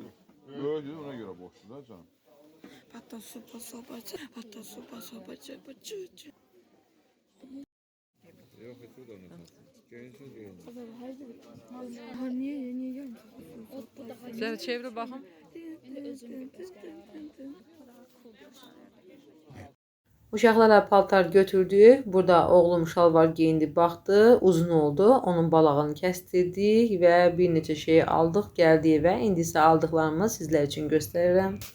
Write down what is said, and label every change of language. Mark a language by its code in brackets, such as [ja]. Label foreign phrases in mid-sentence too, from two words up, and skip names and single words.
[tr] Böyüktür, ona göre boştur da canım. Hatta sopa sopa çöpü. Yok, hiç de onu. Gençsin genç. Niye gelmiyor? [az] Sizə çevir baxım. Uşaqlara paltar götürdük. Burada oğlum şalvar giyindi, baxdı, uzun oldu. Onun balağını kəstirdik və bir neçə şey aldıq, gəldik və indi isə aldıqlarımı sizlər üçün göstərirəm.